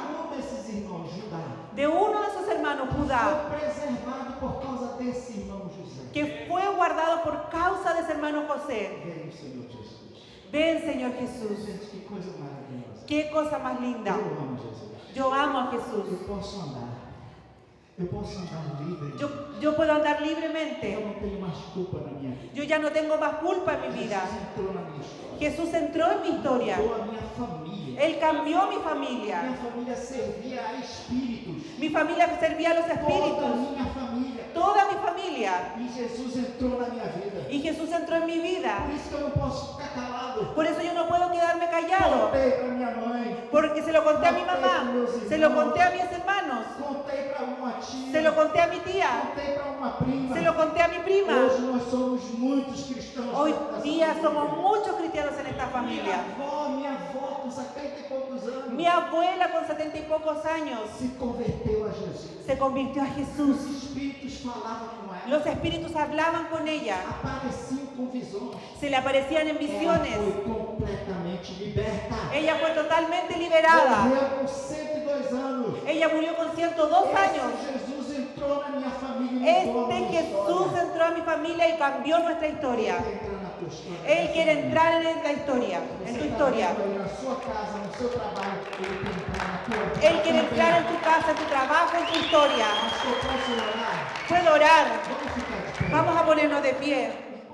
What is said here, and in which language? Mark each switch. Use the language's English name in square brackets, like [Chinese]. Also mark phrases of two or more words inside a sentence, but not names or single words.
[Portuguese] Um desses irmãos, Judá, [Spanish] de uno de sus hermanos, Judá, [Portuguese] foi preservado por causa desse irmão José. [Spanish] que fue guardado por causa de ese hermano José. [Portuguese] Veio o Senhor Jesus. [Spanish] Ven, Señor Jesús. [Portuguese] Gente, que coisa maravilhosa. [Spanish] Qué cosa más linda. [Portuguese] Eu amo Jesus. [Spanish] Yo amo a [Portuguese] Eu [Spanish] Jesús. [Portuguese] posso andar Eu posso andar livre. [Spanish] Yo puedo andar libremente. [Portuguese] Eu não tenho mais culpa na minha vida. [Spanish] Yo ya no tengo más culpa en mi vida. [Portuguese] Jesus entrou na minha história. [Spanish] Jesús entró en mi historia. [Portuguese] Mudou a minha família. [Spanish] Él cambió mi familia. [Portuguese] Minha família servia a espíritos. [Spanish] Mi familia servía a los [Portuguese] Toda a [Spanish] espíritus. [Portuguese] minha família. [Spanish] Toda mi familia. [Portuguese] E Jesus entrou na minha vida. [Spanish] Y Jesús entró en mi vida. [Portuguese] Por isso que eu não posso ficar calado. [Spanish] Por eso yo no puedo quedarme callado. [Portuguese] Contei para minha mãe. [Spanish] Porque se lo conté a mi mamá. Se lo conté a mis hermanos. [Portuguese] Contei para uma tia. [Spanish] Se lo conté a mi tía. [Portuguese] Contei para uma prima. [Spanish] Se lo conté a mi prima. [Portuguese] Hoje nós somos muitos cristãos. [Spanish] Hoy [Portuguese] nessa [Spanish] día [Portuguese] família. [Spanish] somos muchos cristianos en esta familia. [Portuguese] Minha avó com 70 e poucos anos. [Spanish] Mi abuela con 70 y pocos años [Portuguese] Se converteu a Jesus. [Spanish] se convirtió a [Portuguese] Os [Spanish] Jesús. [Portuguese] espíritos falavam com ela. [Spanish] Los espíritus hablaban con ella. [Portuguese] Apareciam com visões. [Spanish] Se le aparecían en [Portuguese] Ela [Spanish] visiones. [Portuguese] foi completamente liberta. [Spanish] Ella fue totalmente liberada. [Portuguese] Morreu com 102 anos. [Spanish] Ella murió con 102 años. [Portuguese] Esse Jesus entrou na minha família e mudou a [Spanish] Este [Portuguese] minha [Spanish] Jesús [Portuguese] história. [Spanish] entró a mi familia y cambió nuestra historia. [Portuguese] Ele quer entrar na tua história. [Spanish] Él quiere entrar en la historia, en tu historia. [Portuguese] Na sua casa, no seu trabalho, ele quer entrar na tua vida. [Spanish] Él quiere entrar en tu casa, en tu trabajo, en tu historia. [Portuguese] Pastor, posso orar? [Spanish] Puedo orar. [Portuguese] Vamos ficar de pé. [Spanish] Vamos a ponernos de pie.